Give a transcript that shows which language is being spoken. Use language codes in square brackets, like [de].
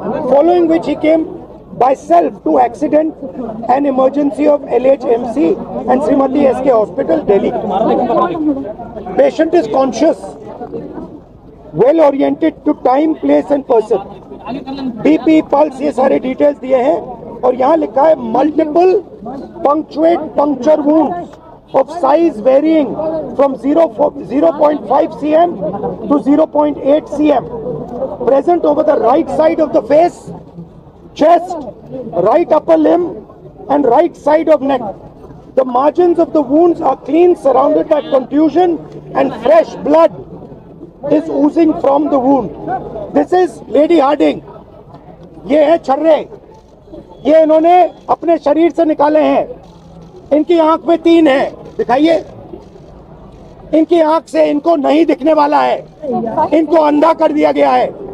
[en] Following which he came by self to accident and emergency of LHMC and Srimati SK Hospital, Delhi. Patient is conscious, well oriented to time, place and person. [hi] BP, pulse, ये सारे details दिए हैं। और यहाँ लिखा है [en] Multiple punctuate puncture wounds of size varying from 0.5 cm to 0.8 cm present over the right side of the face, chest, right upper limb and right side of neck. The margins of the wounds are clean, surrounded by contusion and fresh blood is oozing from the wound. This is Lady Harding. [hi] ये है छर्रे, ये इन्होंने अपने शरीर से निकाले हैं। इनकी आंख में 3 है, दिखाइए। इनकी आंख से इनको नहीं दिखने वाला है, इनको अंधा कर दिया गया है।